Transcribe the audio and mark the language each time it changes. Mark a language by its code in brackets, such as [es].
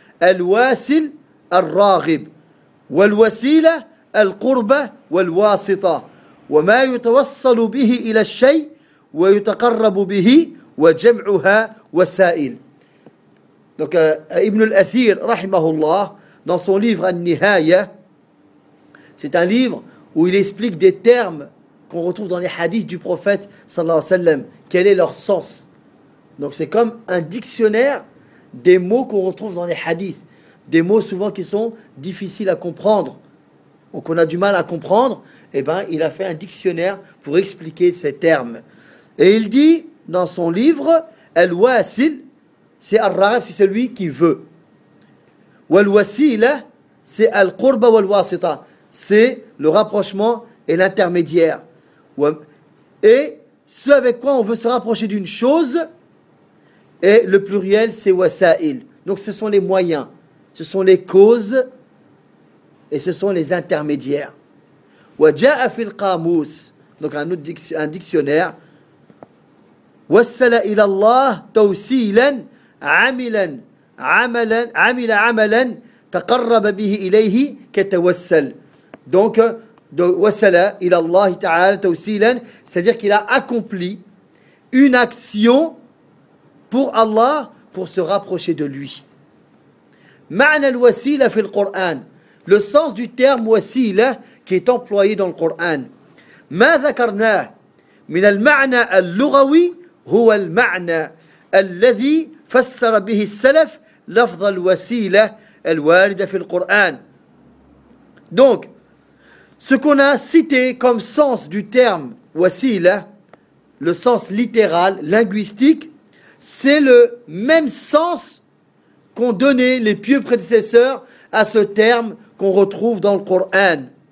[ar] الواسل الراغب والوسيلة القربة والواسطة وما يتوصل به إلى الشيء ويتقرب به وجمعها وسائل. [fr] Donc Ibn al-Athir, rahimahullah, dans son livre An-Nihaya, c'est un livre où il explique des termes qu'on retrouve dans les hadiths du prophète sallallahu alayhi wa sallam, quel est leur sens. Donc c'est comme un dictionnaire des mots qu'on retrouve dans les hadiths, des mots souvent qui sont difficiles à comprendre ou qu'on a du mal à comprendre. Eh bien, il a fait un dictionnaire pour expliquer ces termes. Et il dit dans son livre, Al-Wasil, c'est Al-Raghib, c'est celui qui veut. Wal-Wasila, c'est Al-Qurba wal-Wasita, c'est le rapprochement et l'intermédiaire. Et ce avec quoi on veut se rapprocher d'une chose, et le pluriel, c'est Wasail. Donc, ce sont les moyens, ce sont les causes et ce sont les intermédiaires. [ar] وَجَاءَ فِي الْقَامُوسِ [fr] donc un autre dictionnaire [ar] وَسَّلَ إِلَى اللَّهِ تَوْسِيلًا عَمِلًا عَمَلًا عَمِلَ عَمَلًا تَقَرَّبَ بِهِ إِلَيْهِ كَتَوَسَّلْ donc وَسَّلَ إِلَى اللَّهِ تَعَالَ تَوْسِيلًا [fr] c'est-à-dire qu'il a accompli une action pour Allah pour se rapprocher de lui. [ar] مَعْنَ الْوَسِيلَ فِي الْقُرْآنِ [fr] le sens du terme وَسِيلَ qui est employé dans le Coran. [ar] ما ذكرناه من المعنى اللغوي هو المعنى الذي فسر به السلف لفظ الوسيلة الواردة في القرآن. [fr] Donc, ce qu'on a cité comme sens du terme wasila, le sens littéral, linguistique, c'est le même sens qu'ont donné les pieux prédécesseurs à ce terme qu'on retrouve dans le Coran.